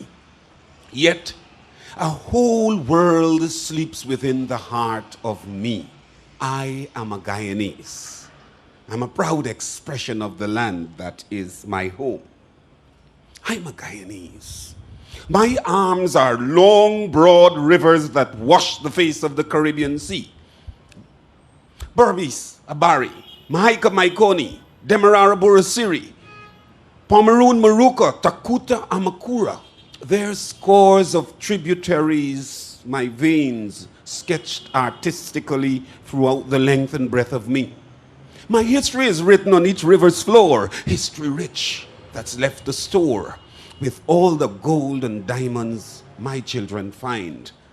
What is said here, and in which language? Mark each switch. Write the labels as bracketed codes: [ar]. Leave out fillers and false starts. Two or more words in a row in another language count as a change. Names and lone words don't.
[en] Yet, a whole world sleeps within the heart of me. I am a Guyanese. I'm a proud expression of the land that is my home. I'm a Guyanese. My arms are long, broad rivers that wash the face of the Caribbean Sea. Berbice, Abari, Mahaika Maikoni, Demerara Burasiri, Pomeroon Maruka, Takuta Amakura. There are scores of tributaries, my veins sketched artistically throughout the length and breadth of me. My history is written on each river's floor, history rich that's left to store with all the gold and diamonds my children find.